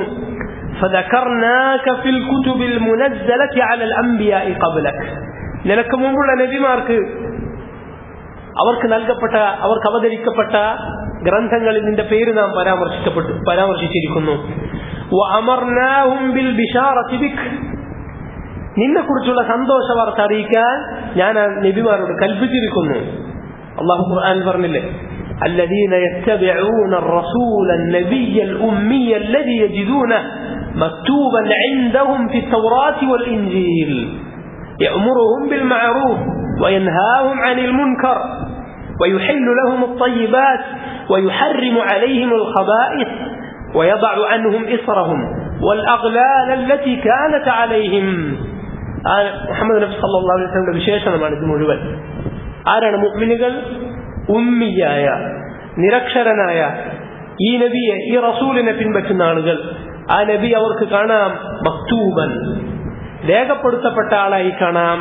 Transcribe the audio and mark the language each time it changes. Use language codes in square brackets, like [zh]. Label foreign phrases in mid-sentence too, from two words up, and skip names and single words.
[ar] فذكرناك في الكتب المنزلة على الأنبياء قبلك, [ml] നിനക്ക് മുമ്പുള്ള നബിമാർക്ക് അവർക്ക് അവതരിക്കപ്പെട്ട ഗ്രന്ഥങ്ങളിൽ നിന്റെ പേര് നാം പരാമർശിച്ചിരിക്കുന്നു. [ar] وأمرناهم بالبشارة بك, [ml] നിന്നെ കുറിച്ചുള്ള സന്തോഷ വാർത്ത അറിയിക്കാൻ ഞാൻ ആ നബിമാരോട് കൽപ്പിച്ചിരിക്കുന്നു. അല്ലാഹു ഖുർആനിൽ പറഞ്ഞില്ലേ, [ar] الذين يتبعون الرسول النبي الأمي الذي يجدونه مكتوبا عندهم في التوراة والإنجيل يأمرهم بالمعروف وينهاهم عن المنكر ويحل لهم الطيبات ويحرم عليهم الخبائث ويضع عنهم إصرهم والأغلال التي كانت عليهم. [ml] മുഹമ്മദ് നബി [ar] صلى الله عليه وسلم [ml] വിശേഷണമാണ് ഇത് മുഴുവൻ. ആരാണ് മുഅ്മിനുകൾ? ഉമ്മിയായ, നിരക്ഷരനായ ഈ നബിയെ, ഈ റസൂലിനെ പിൻപറ്റുന്ന ആളുകൾ. ആ നബി അവർക്ക് കാണാം മക്തൂബൻ, രേഖപ്പെടുത്തപ്പെട്ട ആളായി കാണാം.